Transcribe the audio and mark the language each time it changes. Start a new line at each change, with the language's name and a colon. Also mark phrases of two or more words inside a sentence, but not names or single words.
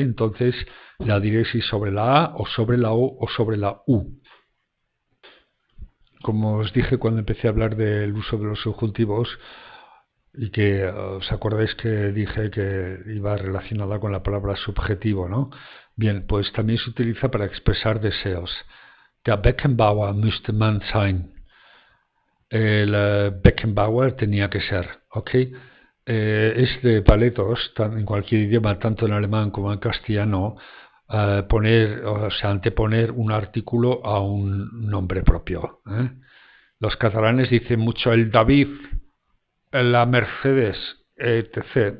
Spanish: Entonces, la diéresis sobre la A, o sobre la O, o sobre la U. Como os dije cuando empecé a hablar del uso de los subjuntivos, y que os acordáis que dije que iba relacionada con la palabra subjetivo, ¿no? Bien, pues también se utiliza para expresar deseos.
German: Der Beckenbauer müsste man sein.
Spanish: El Beckenbauer tenía que ser, ¿ok? Es de paletos, en cualquier idioma, tanto en alemán como en castellano, anteponer un artículo a un nombre propio. Los catalanes dicen mucho el David, la Mercedes, etc.